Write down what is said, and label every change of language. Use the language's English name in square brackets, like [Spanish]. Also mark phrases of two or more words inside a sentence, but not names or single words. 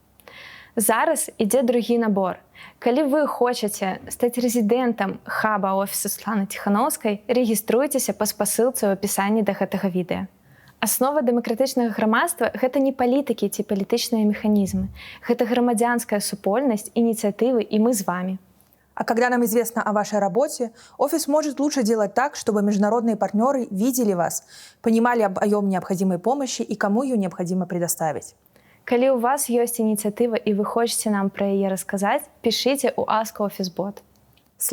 [Belarusian] Зараз ідзе другі набор. Калі вы хочаце стаць рэзідэнтам хаба офісу Светланы Тихановскай, рэгіструйцеся па спасылцы ў апісанні да гэтага відэа. Аснова дэмакратычнага грамадства – гэта не палітыкі ці палітычныя механізмы. Гэта грамадзянская супольнасць, [Russian] инициативы, и мы с вами. А когда нам известно о вашей работе, офис может лучше делать так, чтобы международные партнеры видели вас, понимали объем необходимой помощи и кому ее необходимо предоставить. Калі у вас есть инициатива и вы хотите нам про ее рассказать, пишите у Ask Office Bot.